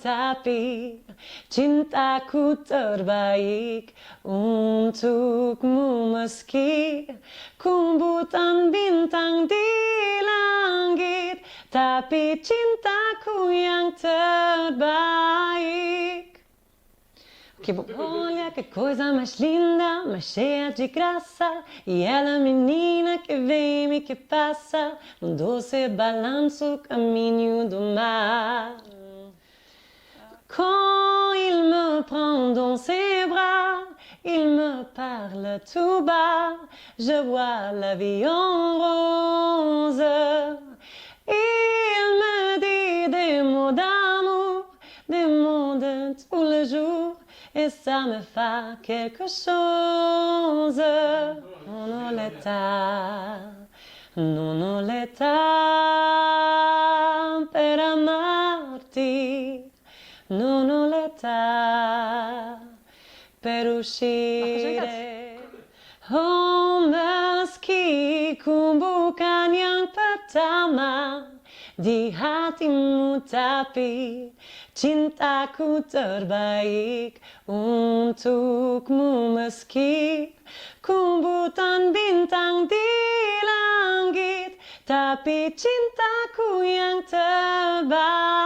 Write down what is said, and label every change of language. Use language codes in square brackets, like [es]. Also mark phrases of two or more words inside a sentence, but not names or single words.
[id] tapi cintaku terbaik untukmu meski kumpulan bintang di langit, tapi cintaku yang terbaik. [pt] Que olha que coisa mais linda, mais cheia de graça. E ela menina que vem e que passa num doce balanço caminho do mar. [fr] Quand il me prend dans ses bras, il me parle tout bas, je vois la vie en rose. Il me dit des mots d'amour, des mots de tous les jours, et ça me fait quelque chose. [it] Non, l'età per amarti, non l'età per uscire. [id] Oh, meski ku bukan yang pertama di hatimu, tapi cintaku terbaik untukmu meski kumpulan bintang di langit, tapi cintaku yang terbaik.